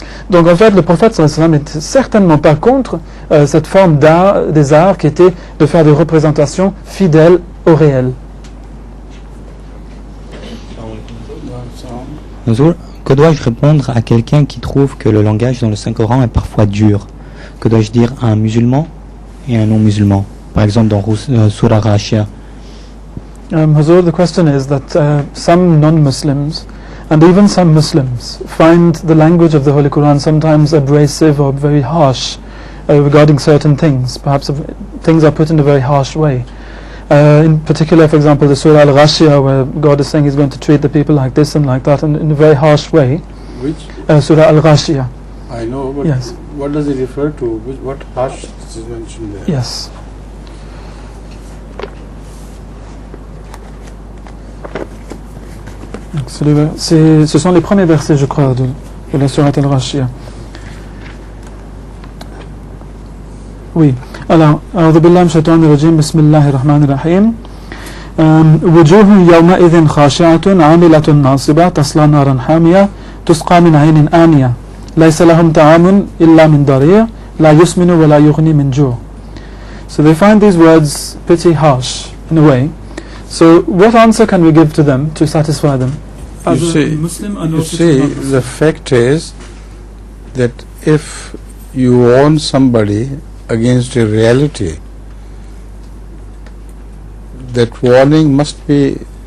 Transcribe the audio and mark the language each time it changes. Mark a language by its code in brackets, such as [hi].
[fr] Donc en fait, le prophète sallallahu alayhi wa sallam n'était certainement pas contre cette forme des arts qui était de faire des représentations fidèles au réel. Que dois-je répondre à quelqu'un qui trouve que le langage dans le Saint-Coran est parfois dur? Que dois-je dire à un musulman et à un non-musulman? Par exemple dans Surah Ghashiyah. [en] Hazur, the question is that some non-Muslims and even some Muslims find the language of the Holy Quran sometimes abrasive or very harsh regarding certain things. Perhaps things are put in a very harsh way. In particular, for example, the Surah Al-Ghashiyah, where God is saying He's going to treat the people like this and like that, and in a very harsh way. Which? Surah Al-Ghashiyah. I know, but yes. What does it refer to? What harsh is mentioned there? Yes. [fr] Ce sont les premiers versets, je crois, de la Surah Al-Ghashiyah. Oui. [ar] Alors, أعوذ بالله من الشيطان الرجيم بسم الله الرحمن الرحيم وجوه يومئذ خاشعة عاملة ناصبة تصلى نارا حامية تسقى من عين آنية ليس لهم طعام إلا من ضريع لا يسمن ولا يغني من جوع. [en] So they find these words pretty harsh in a way. So what answer can we give to them to satisfy them? You see, the fact is that if you warn somebody against a reality, that warning must be